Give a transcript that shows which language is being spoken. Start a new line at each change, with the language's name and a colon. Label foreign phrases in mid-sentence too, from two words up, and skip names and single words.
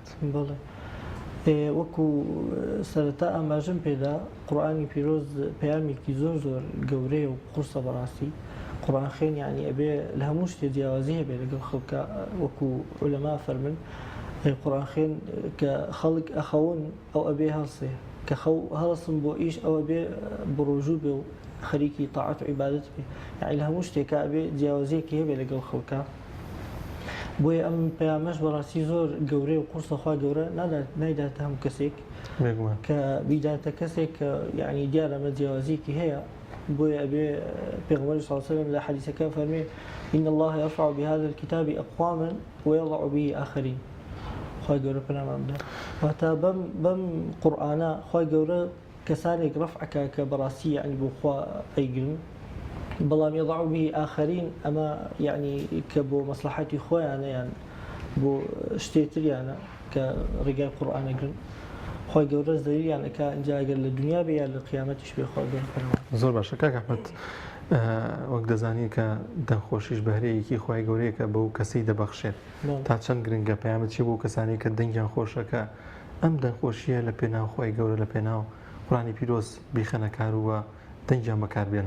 Central Kurdish: بەڵێ وەکو سەرەتا ئاماژەم پێدا قورئانی پیرۆز پەیامێکی زۆر زۆر گەورەیە و قورسە بەڕاستی قورئان خوێن ینی ئەبێ لە هەموو شتێ جیاوازی هەبێ لەگەڵ خەڵکە وەکو عولەما فەرمن قورئان خوێن کە خەڵک ئەخەون ئەو ئەبێ هەڵسێ کە هەڵسم بۆ ئیش ئەوە بێ بڕۆژوو بێ و خەریکی تاعەت و عیبادەت بێ یعنی لە هەموو شتێکە ئەبێ جیاوازیەکی هەبێ لەگەڵ خەڵکە بۆیە ئەم پەیامەش بەڕاستی زۆر گەورەی و قورسەخوا گەورە نایداتە هەموو کەسێک کە بیداتە کەسێک کە یعنی دیارە ئەمە جیاوازیەکی هەیە بۆیە ئەبێ پێغەمبەر
Arabic: صلی الله علیه وسلم
Central Kurdish: لە حەدیثەکە فەرمێ
Arabic: إن الله يرفع بهذا الكتاب أقواما ويضع به آخرين
Central Kurdish: خوای گەورە پەنامان بدە واتە بەم قورئانە خوای گەورە کەسانێک ڕەفعەکە کە بەڕاستی یعنی بۆ خوا ئەیگرن بەڵام
Arabic: يضع به آخرين
Central Kurdish: ئەمە یعنی کە بۆ مەسلحەتی خۆیانە یان بۆ شتێتریانە کە ڕێگای قورئانەگرن خوای گەورە زەریانەکە ئەنجا ئەگەر لە دنیا بێ یان لە قیامەتیش بێ خوای گەورە پەنامان. زۆر باشە کاک ئەحمەد وەک دەزانی کە دەنگخۆشیش بەهرەیەکی خوای گەورەیەکە بەو کەسەی دەبەخشێت تا چەند گرنگە پەیامەت چی بۆ کەسانی کە دەنگیان خۆشەکە ئەم دەنگخۆشیە لە پێناو خوای گەورە لە پێناو قورئانی پیرۆز بیخەنە کار وە دەنگیان بەکاربێنن.